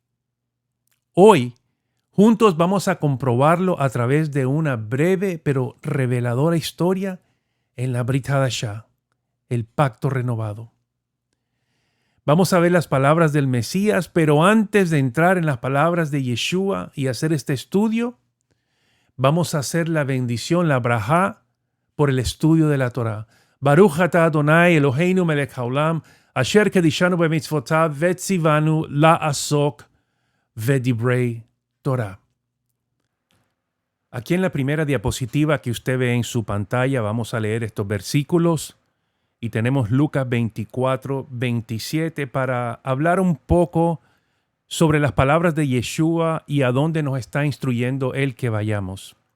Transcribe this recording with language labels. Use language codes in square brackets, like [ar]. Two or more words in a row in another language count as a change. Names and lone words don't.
[es] Hoy, juntos vamos a comprobarlo a través de una breve pero reveladora historia en la [he] ברית חדשה, [es] el pacto renovado. Vamos a ver las palabras del Mesías, pero antes de entrar en las palabras de Yeshua y hacer este estudio, vamos a hacer la bendición, la brajá, por el estudio de la Torá. [he] ברוך אתה אדוני אלוהינו מלך העולם אשר קדשנו במצוותיו וצונו לעסוק בדברי תורה. [es] Aquí en la primera diapositiva que usted ve en su pantalla vamos a leer estos versículos y tenemos Lucas 24:27 para hablar un poco sobre las palabras de Yeshua y a dónde nos está instruyendo él que vayamos.